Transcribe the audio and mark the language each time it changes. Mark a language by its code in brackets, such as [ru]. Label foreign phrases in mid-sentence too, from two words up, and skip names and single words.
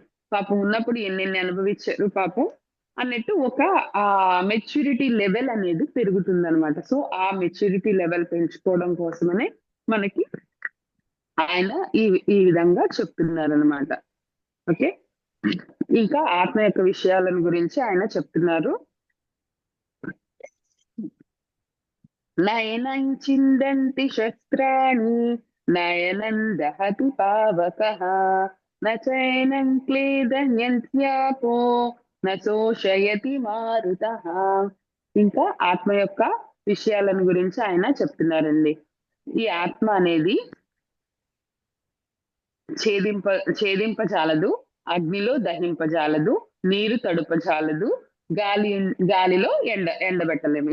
[te] పాపం ఉన్నప్పుడు ఎన్నెన్ని అనుభవించారు పాపం అన్నట్టు ఒక [en] maturity level [te] అనేది పెరుగుతుంది అనమాట. సో ఆ [en] maturity level [te] పెంచుకోవడం కోసమనే మనకి ఆయన ఈ విధంగా చెప్తున్నారనమాట. ఓకే. ఇంకా ఆత్మ యొక్క విషయాలను గురించి ఆయన చెప్తున్నారు. [sa] నయనం చిందంతి శస్త్రాణి నయనం దహతి పావకః నచైనం క్లేదన్యంత్యాపో నశోషయతి మారుతః. [te] ఇంకా ఆత్మ యొక్క విషయాలను గురించి ఆయన చెప్తున్నారండి. ఈ ఆత్మ అనేది ఛేదింపజాలదు, అగ్నిలో దహింపజాలదు, నీరు తడుపజాలదు, గాలిలో ఎండబెట్టలేము.